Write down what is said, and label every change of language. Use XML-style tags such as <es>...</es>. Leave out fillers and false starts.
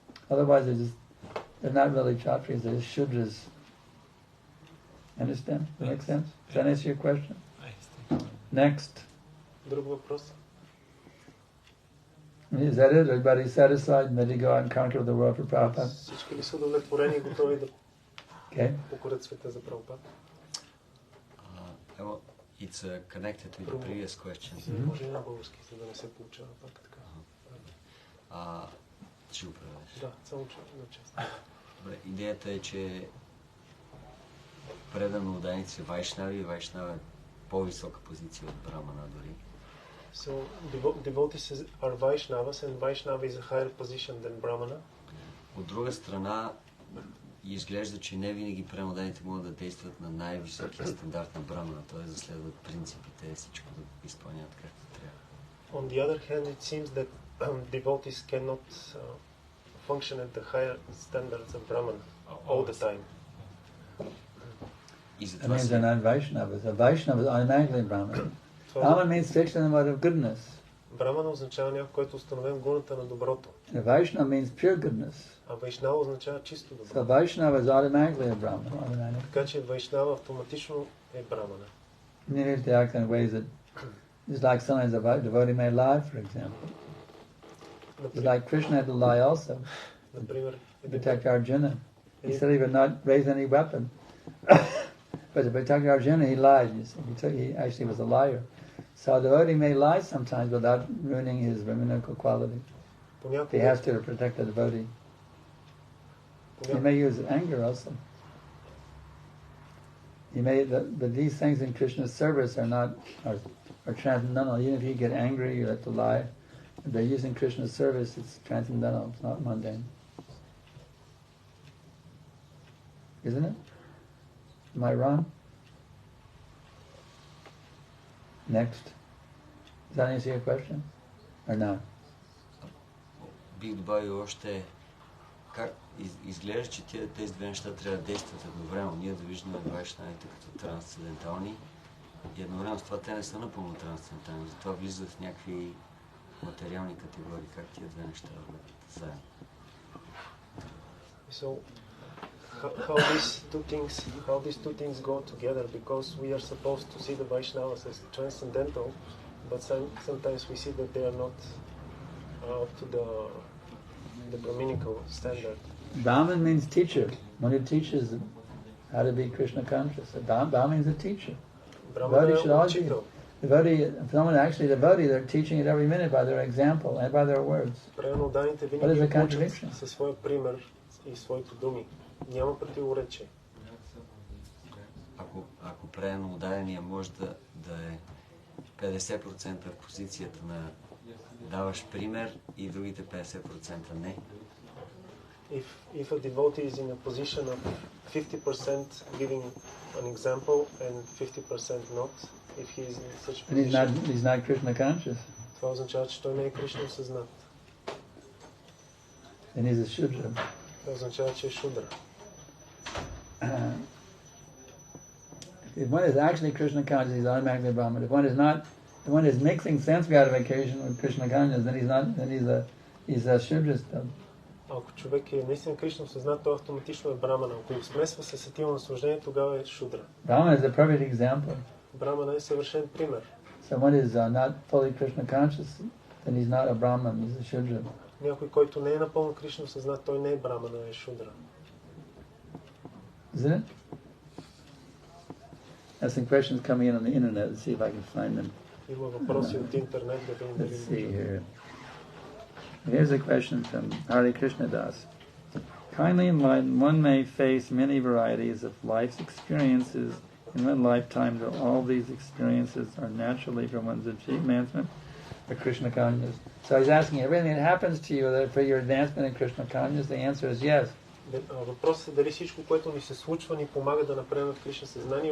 <en>Otherwise, they're not really Kshatriyas. They're just Shudras. Understand? Does that make sense? Does that answer your question? Next.</en> <bg>Друг въпрос?</bg> <en>Is that it? Everybody satisfied and ready to go out and conquer the world for Prabhupada?</en> <bg>Всички ли са удовлетворени и готови да</bg> <en>Okay.</en> <bg>покорят света за Прабхупада?</bg> <en>It's connected with the previous question.</en> <bg>Може и на български, за да не се получава пак така. Ще го преведеш? Да, само че на част. Добре, идеята е, че предано отдайните са Вайшнави и Вайшнава е по-висока позиция от Брамана дори.</bg> <en>So devotees are Vaishnavas and Vaishnava is a higher position than Brahmana.</en> <bg>От друга страна, изглежда, че не винаги преmodaните могат да действат на най-високия стандарт на Брамана, т.е. да следват принципите, всичко да изпълняват както трябва.</bg> <en>On the other hand, it seems that devotees cannot function at the higher standards of Brahmana all the time. That means they're not Vaishnavas. A Vaishnava is automatically Brahman. Brahman means fixed in the mode of goodness.</en> <bg>Брамана означава някой, който установен гуната на доброто.</bg> <en>And Vaishnava means pure goodness.</en> <bg>А Вайшнава означава чисто добро.</bg> <en>So Vaishnava is automatically a Brahman. Automatically.</en> <bg>Така че Вайшнава автоматично е Брамана.</bg> <en>You need to act in ways that, just like sometimes a devotee may lie, for example. Just like Krishna had to lie also.</en> <bg>Например,</bg> <en>To protect Arjuna. He said he would not raise any weapon. But to protect Arjuna, he lied. You see. He actually was a liar. So a devotee may lie sometimes without ruining his brahminical quality. He has to protect the devotee. He may use anger also. He may, but these things in Krishna's service are transcendental. Even if you get angry, you have to lie. If they're using Krishna's service, it's transcendental. It's not mundane. Isn't it? Am I wrong? Next. Does that answer your question? Or not?</en> <bg>Бих добавил още как изглежда, че тези две неща трябва да действат едновременно. Ние да виждаме вайшнавите като трансцендентални и едновременно с това те не са напълно трансцендентални. Затова влизат в някакви материални категории. Как тия две неща върват заедно?</bg> <en>So, how these two things go together, because we are supposed to see the Vaishnavas as transcendental, but sometimes we see that they are not up to the Brahminical standard. Brahman means teacher. One who teaches how to be Krishna conscious. Brahman means a teacher. Devotee should always be. Someone actually devotee, they're teaching it every minute by their example and by their words. What is the contradiction?</en> <bg>Със своя пример и своите думи. Няма противоречие. Ако правилно ударения може да е 50% в позицията на даваш пример и другите 50% не.</bg> <en>If a devotee is in a position of 50% giving an example and 50% not, if he is in such position, he's not Krishna conscious.</en> <bg>Това означава, че той не е Кришна осъзнат.</bg> <en>And he's a Shudra.</en> <bg>Това означава, че е Шудра.</bg> <en>If one is actually Krishna conscious, he's automatically a Brahman. If one is not, if one is mixing sense gratification with Krishna conscious, then he's not. Then he's a Shudra still.</en> <bg>Ако човек е наистина Кришна осъзнат, той автоматично е Брамана. Ако го смесва с сетивно наслаждение, тогава е Шудра.</bg> <en>Brahman is a perfect example.</en> <bg>Брамана е съвършен пример.</bg> <en>So one is not fully Krishna conscious, then he's not a Brahman, he's a Shudra.</en> <bg>Някой, който не е напълно Кришна осъзнат, той не е Брамана, е Шудра.</bg> <en>Isn't it? There's some questions coming in on the internet. Let's see if I can find them. Има въпроси от интернет, да видим дали. Let's see here. Here's a question from Hare Krishna Das. Kindly enlighten, one may face many varieties of life's experiences in one lifetime, though all these experiences are naturally for one's advancement of Krishna consciousness. So he's asking, everything that happens to you for your advancement in Krishna consciousness, the answer is yes.</en> <bg>Въпросът е дали всичко, което ни се случва, ни помага да напреднем в Кришна съзнание.</bg>